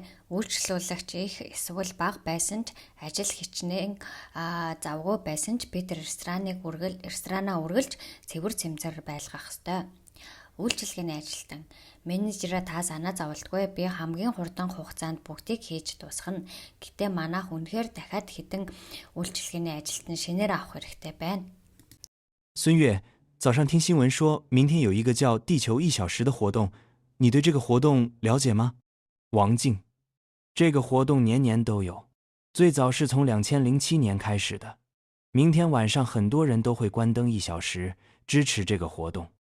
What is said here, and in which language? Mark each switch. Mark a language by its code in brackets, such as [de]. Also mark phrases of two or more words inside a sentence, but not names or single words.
[mn] Үйлчлүүлэгч их эсвэл бага байсан ч ажил хичнээн завгүй байсан ч бид ресторанаа үргэлж цэвэр цэмцэр байлгах ёстой. Үйлчлэгээний ажилтан, менежераа та санаа зовлтгүй, би хамгийн хурдан хугацаанд бүгдийг хийж дуусгана. Гэтэ манайх үнэхээр дахиад хэдэн үйлчлэгээний ажилтан шинээр авах хэрэгтэй байна. [zh] 孙悦，早上听新闻说明天有一个叫地球1小时的活动，你对这个活动了解吗？王静，这个活动年年都有，最早是从2007年开始的。明天晚上很多人都会关灯1小时，支持这个活动。